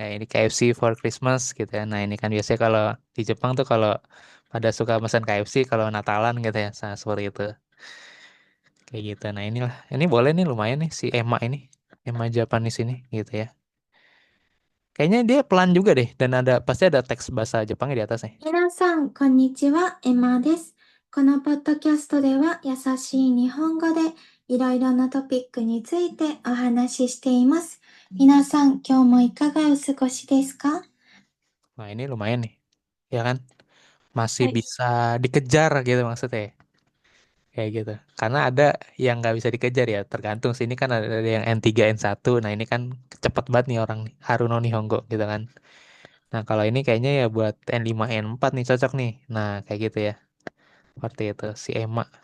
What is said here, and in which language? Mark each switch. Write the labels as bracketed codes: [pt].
[id] Kayak ini KFC [en] for Christmas [id] gitu ya. Nah, ini kan biasanya kalau di Jepang tuh kalau pada suka pesan KFC kalau Natalan gitu ya. Nah, seperti itu. Kayak gitu. Nah, inilah. Ini boleh nih lumayan nih si Emma ini. Emma Japanese ini gitu ya. Kayaknya dia pelan juga deh dan ada pasti ada teks bahasa Jepangnya di atasnya. [ja] 皆さん、こんにちは、エマです。このポッドキャストでは、優しい日本語でいろいろなトピックについてお話ししています。皆さん、今日もいかがお過ごしですか？ [id] Nah, ini lumayan nih. Ya kan? Masih bisa dikejar gitu maksudnya. Kayak gitu. Karena ada yang nggak bisa dikejar ya. Tergantung sini kan ada yang N3, N1. Nah, ini kan cepet banget nih orang nih. Haruno Nihongo gitu kan. Nah, kalau ini kayaknya ya buat N5, N4 nih cocok nih. Nah, kayak gitu ya. Seperti itu. Si Emma.